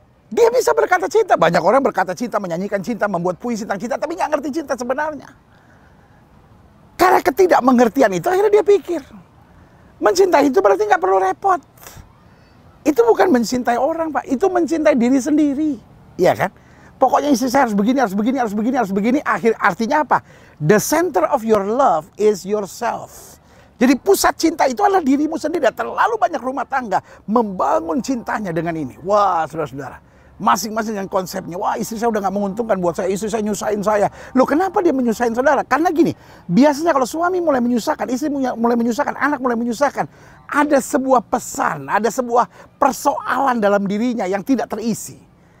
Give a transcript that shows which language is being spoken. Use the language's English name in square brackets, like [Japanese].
[Indonesian] Dia bisa berkata cinta, banyak orang berkata cinta, menyanyikan cinta, membuat puisi tentang cinta, tapi nggak ngerti cinta sebenarnya. Karena ketidakmengertian itu akhirnya dia pikir mencintai itu berarti nggak perlu repot. Itu bukan mencintai orang Pak, itu mencintai diri sendiri, iya kan? Pokoknya istri saya harus begini, harus begini, harus begini, harus begini. Artinya apa? [English] The center of your love is yourself. [Indonesian] Jadi pusat cinta itu adalah dirimu sendiri. Terlalu banyak rumah tangga membangun cintanya dengan ini. Wah saudara-saudara, masing-masing dengan konsepnya. Wah istri saya udah gak menguntungkan buat saya, istri saya nyusahin saya. Loh kenapa dia menyusahin saudara? Karena gini, biasanya kalau suami mulai menyusahkan, istri mulai menyusahkan, anak mulai menyusahkan, ada sebuah pesan, ada sebuah persoalan dalam dirinya yang tidak terisi.